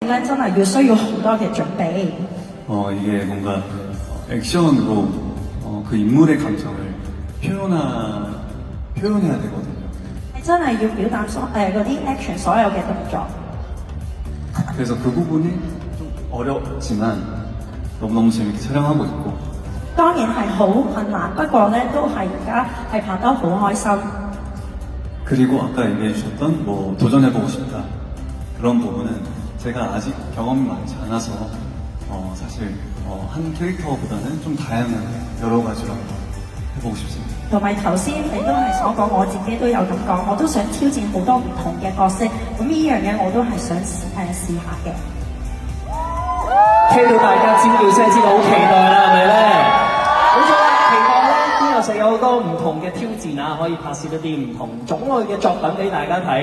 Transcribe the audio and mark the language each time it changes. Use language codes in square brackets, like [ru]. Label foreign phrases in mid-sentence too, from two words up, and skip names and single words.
[yue] 咧真係要需要好多嘅準備。 [ko] 이게 뭔가 액션으로 그 인물의 감정을 표현해야 되거든요. [yue] 係真係要表達嗰啲 action 所有嘅動作。 [ko] 그래서 그 부분이 좀 어렵지만 너무너무 재밌게 촬영하고 있고 [yue] 當然係好困難，不過咧都係而家係拍得好開心。 [ko] 그리고 아까 얘기해 주셨던 뭐 도전해보고 싶다 그런 부분은 제가 아직 경험이 많지 않아서 사실 한 캐릭터보다는 좀 다양한 여러 가지로 해보고 싶습니다. [yue] 同埋頭先你都係所講，我自己都有咁講，我都想挑戰好多唔同嘅角色，咁呢樣嘢我都係想試下嘅。聽到大家尖叫聲，知道好期待啦，係咪咧？冇錯啦，期待咧邊有食有好多唔同嘅挑戰啊，可以拍攝一啲唔同種類嘅作品俾大家睇。